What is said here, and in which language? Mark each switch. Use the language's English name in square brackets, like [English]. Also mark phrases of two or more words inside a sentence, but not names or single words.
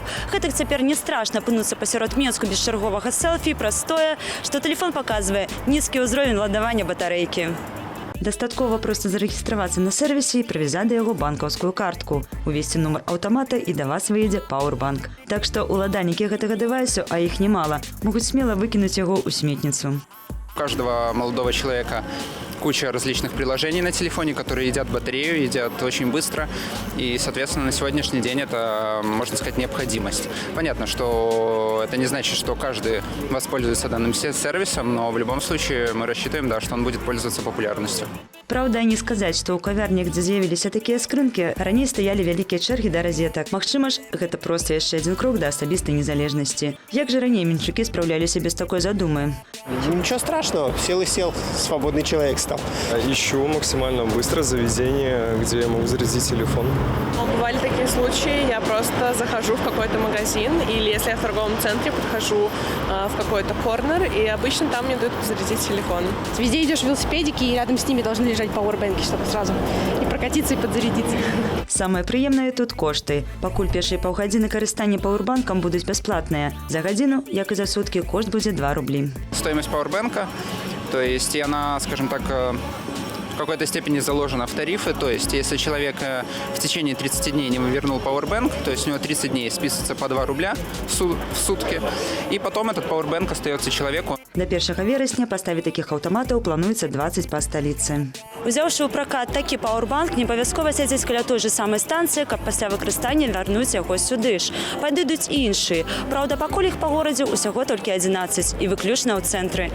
[Belarusian] Гэтак цяпер не страшна апынуцца пасярод Менску без чарговага селфі праз тое, што тэлефон паказвае нізкі ўзровень ладавання батарэйкі. Дастаткова проста зарэгістравацца на сервісе і прывязаць да яго банкаўскую картку, увесці нумар аўтамата і да вас выйдзе пауэрбанк. Так што уладальнікі гэтага дэвайсу, а іх немала, могуць смела выкінуць яго ў сметніцу. [Russian] У каждого молодого человека куча различных приложений на телефоне, которые едят батарею, едят очень быстро. И, соответственно, на сегодняшний день это, можно сказать, необходимость. Понятно, что это не значит, что каждый воспользуется данным сервисом, но в любом случае мы рассчитываем, да, что он будет пользоваться популярностью. [Belarusian] Праўда, не сказаць, што ў кавярнях, дзе з'явіліся такія скрынкі, раней стаялі вялікія чэргі да розетак. Магчыма ж, гэта проста яшчэ адзін крок да асабістай незалежнасці. Як жа раней менчукі спраўляліся без такой задумы? [Russian] Ничего страшного, сел и сел, свободный человек стал. Ищу максимально быстро заведение, где я могу зарядить телефон. Бывали такие случаи, я просто захожу в какой-то магазин, или если я в торговом центре, подхожу в какой-то корнер, и обычно там мне дают зарядить телефон. Везде идешь в велосипедике, и рядом с ними должны лежать пауэрбэнки, чтобы сразу и прокатиться, и подзарядиться. [Belarusian] Самае прыемнае тут кошты. Пакуль першыя паўгадзіны карыстання пауэрбанкам будуць бясплатныя. За гадзіну, як і за суткі, кошт будзе 2 рублі. [Russian] Стоимость пауэрбэнка, то есть она, скажем так, в какой-то степени заложена в тарифы. То есть если человек в течение 30 дней не вернул пауэрбэнк, то есть у него 30 дней списывается по 2 рубля в сутки, и потом этот пауэрбэнк остается человеку. [Belarusian] До 1 верасня паставіць такіх аўтаматаў плануецца 20 па сталіцы. Узяўшы ў пракат такі пауэрбанк, не абавязкова сядзець каля той же самай станцыі, каб пасля выкарыстання вярнуць яго сюды ж. Падыдуць і іншыя. Праўда, пакуль іх па горадзе ўсяго толькі 11 і выключна ў цэнтры.